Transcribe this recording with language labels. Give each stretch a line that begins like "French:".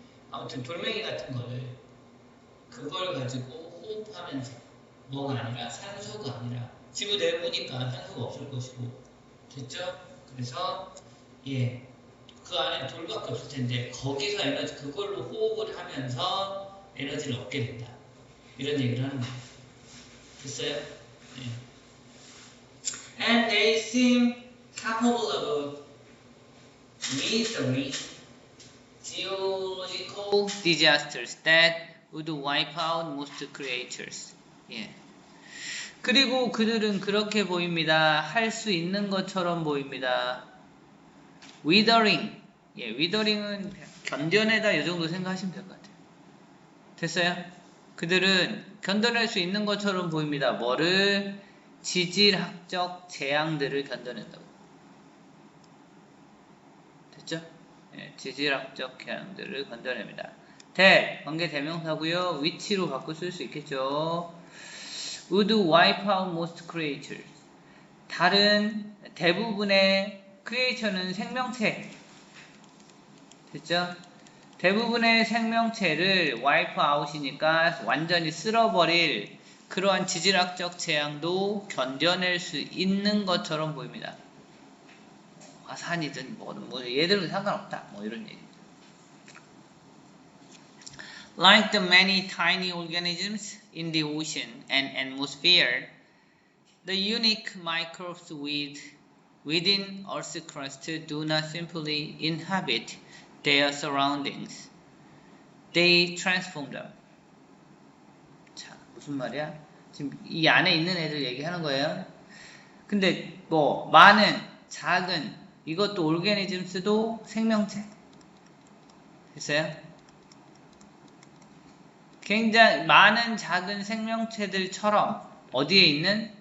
Korean: 아무튼 돌멩이 같은 거를, 그걸 가지고 호흡하면서, 뭐가 아니라, 산소가 아니라, 지구 내부니까 산소가 없을 것이고. 됐죠? 그래서, 예, 그 안에 돌밖에 없을 텐데, 거기서 에너지, 그걸로 호흡을 하면서 에너지를 얻게 된다. 이런 얘기를 하는 거예요. 됐어요? 네.
English: And they seem capable of withering geological disasters that would wipe out most creatures.
Korean: 예. 그리고 그들은 그렇게 보입니다. 할 수 있는 것처럼 보입니다.
English: withering.
Korean: 예, withering은 견뎌내다 이 정도 생각하시면 될 것 같아요. 됐어요? 그들은 견뎌낼 수 있는 것처럼 보입니다. 뭐를? 지질학적 재앙들을 견뎌낸다고. 됐죠? 네, 지질학적 재앙들을 견뎌냅니다. that, 관계 대명사고요. which로 바꿔 쓸 수 있겠죠.
English: would wipe out most creatures.
Korean: 다른 대부분의 creature는 생명체. 됐죠? 대부분의 생명체를 wipe out이니까 완전히 쓸어버릴 그러한 지질학적 재앙도 견뎌낼 수 있는 것처럼 보입니다. 화산이든 뭐든 뭐 얘들은 상관없다. 뭐 이런 얘기.
English: Like the many tiny organisms in the ocean and atmosphere, the unique microbes within Earth's crust do not simply inhabit their surroundings. They transform them.
Korean: 자, 무슨 말이야? 지금 이 안에 있는 애들 얘기하는 거예요. 근데 뭐 많은, 작은 이것도 오르게니즘스도 생명체. 됐어요? 굉장히 많은 작은 생명체들처럼 어디에 있는?